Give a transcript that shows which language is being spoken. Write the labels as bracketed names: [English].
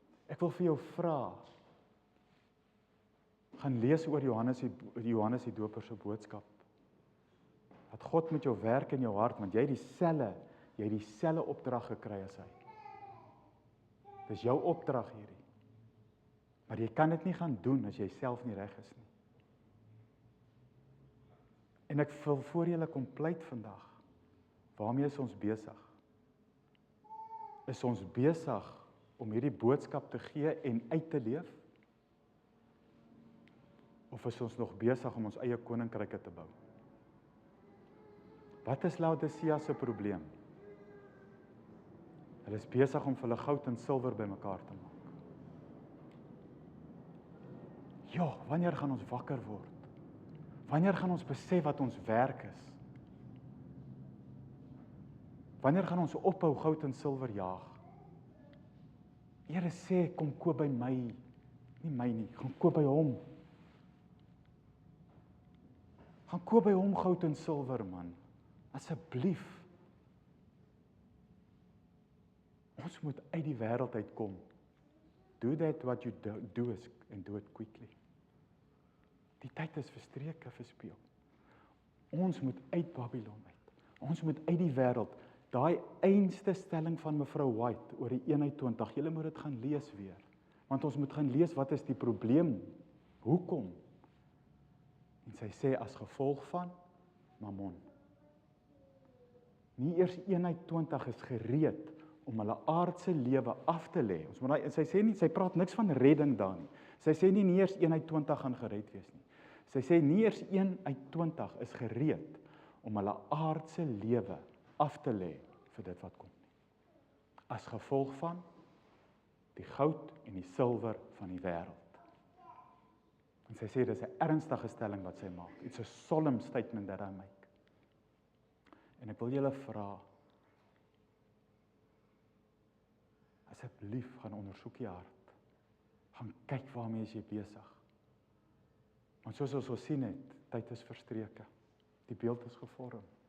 [Afrikaans] Ek wil vir jou vra, gaan lees oor Johannes die Doper se boodskap. Dat God met jou werk in jou hart, want jy het dieselfde opdrag gekry as hy. Dis jou opdrag hierdie. Maar jy kan dit nie gaan doen as jy self nie reg is nie. En ek wil voor julle kom pleit vandag, waarmee is ons besig? Is ons besig om hierdie boodskap te gee en uit te leef? Of is ons nog besig om ons eie koninkryke te bou? Wat is Laodicea se probleem? Hulle is besig om vir hulle goud en silwer bymekaar te maak. Ja, wanneer gaan ons wakker word? Wanneer gaan ons besef wat ons werk is? Wanneer gaan ons ophou goud en silwer jaag? Here sê, kom koop by my, nie my nie, gaan koop by hom. Gaan koop by hom goud en silwer, man. Asseblief. Ons moet uit die wêreld uitkom. [English] Do that what you do and do it quickly. [Afrikaans] Die tyd is verstreke, verspeel. Ons moet uit Babylon uit. Ons moet uit die wêreld. Daai einste stelling van mevrou White oor die 1:20, julle moet dit gaan lees weer. Want ons moet gaan lees wat is die probleem? Hoekom? En sy sê as gevolg van Mammon. Nie eers 1:20 is gereed om hulle aardse lewe af te lê. Ons moet daai sy sê nie, sy praat niks van redding daar nie. Sy sê nie eers 1:20 gaan gered wees nie. Sy sê nie eers 1:20 is gereed om hulle aardse lewe af te lê vir dit wat kom nie. As gevolg van die goud en die silwer van die wêreld. En sy sê dis 'n ernstige stelling wat sy maak. [English] It's a solemn statement that I make. [Afrikaans] En ek wil julle vra, asseblief gaan ondersoek jy hart. Gaan kyk waarmee is jy besig. Want soos ons gesien het, tyd is verstreke. Die beeld is gevorm.